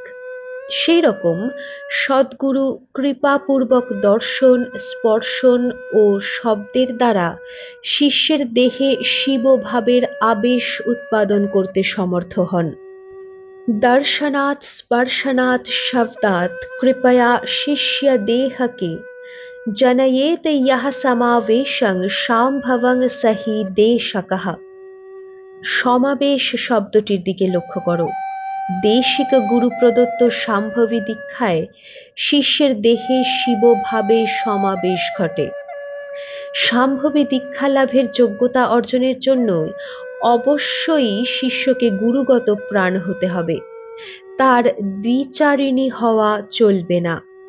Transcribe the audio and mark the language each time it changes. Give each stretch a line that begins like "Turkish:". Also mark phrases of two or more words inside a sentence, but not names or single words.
Bangla: সেই রকম সদ্গুরু কৃপাপূর্বক দর্শন, স্পর্শন ও শব্দের দ্বারা শিষ্যের দেহে শিবভাবের আবেশ উৎপাদন করতে সমর্থ হন।
Sanskrit: দর্শনাৎ স্পর্শনাৎ শব্দাৎ কৃপয়া শিষ্য দেহকে जनयेत यः समावेशं शाम्भवं सहि देशकः।
Bangla: সমাবেশ শব্দটির দিকে লক্ষ্য করো। দেশিক গুরু প্রদত্ত শাম্ভবী দীক্ষায় শিষ্যের দেহে শিবভাবে সমাবেশ ঘটে। শাম্ভবী দীক্ষা লাভের যোগ্যতা অর্জনের জন্য অবশ্যই শিষ্যকে গুরুগত প্রাণ হতে হবে, তার দ্বিচারিণী হওয়া চলবে না।